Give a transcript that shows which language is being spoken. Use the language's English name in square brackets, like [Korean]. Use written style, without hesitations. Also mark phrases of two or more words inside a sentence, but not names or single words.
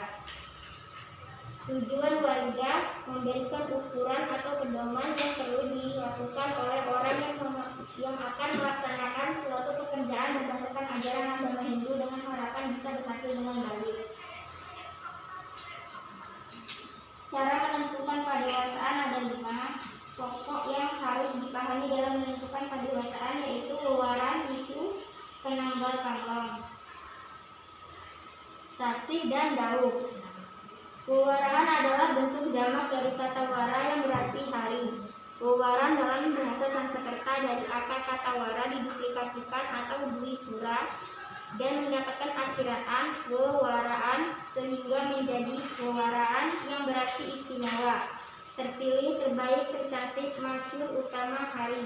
[Indonesian] Tujuan wariga memberikan ukuran atau pedoman yang perlu dilakukan oleh orang yang akan melaksanakan suatu pekerjaan berdasarkan ajaran agama Hindu dengan harapan bisa berhasil dengan baik. Cara menentukan pendewasaan ada 5 pokok yang harus dipahami dalam menentukan pendewasaan, yaitu wewaran, wiku, penanggal tanggal, sasih, dan dauh. Wewaran adalah bentuk jamak dari kata wara yang berarti hari. Wewaran dalam bahasa Sanskerta dari akar kata wara diduplikasikan atau dwipura dan mendapatkan akiraan wewaraan sehingga menjadi wewaraan yang berarti istimewa, terpilih, terbaik, tercantik, masyhur, utama, hari.